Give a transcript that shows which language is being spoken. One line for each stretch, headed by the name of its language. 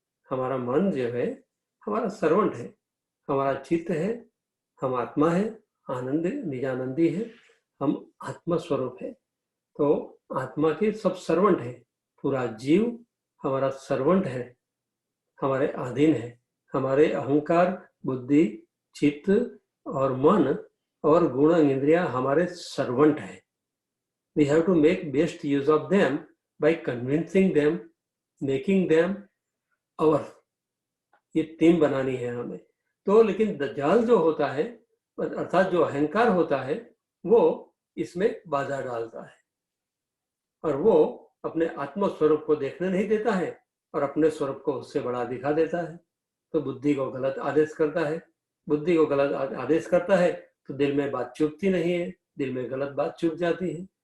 Hindi: हमारा मन जो है हमारा सर्वेंट है, हमारा चित्त है, हम आत्मा है, आनंद निजानंदी है, हम आत्मा स्वरूप है। तो आत्मा के सब सर्वेंट है, पूरा जीव हमारा सर्वेंट है, हमारे अधीन है। हमारे अहंकार, बुद्धि, चित्त और मन और गुण इंद्रिया हमारे सर्वेंट है।
English: We have to make best use of them by convincing them, making them our।
Hindi: ये टीम बनानी है हमें। तो लेकिन दज्जाल जो होता है, अर्थात जो अहंकार होता है, वो इसमें बाधा डालता है और वो अपने आत्म स्वरूप को देखने नहीं देता है और अपने स्वरूप को उससे बड़ा दिखा देता है। तो बुद्धि को गलत आदेश करता है, बुद्धि को गलत आदेश करता है तो दिल में बात चुभती नहीं है, दिल में गलत बात चुभ जाती है।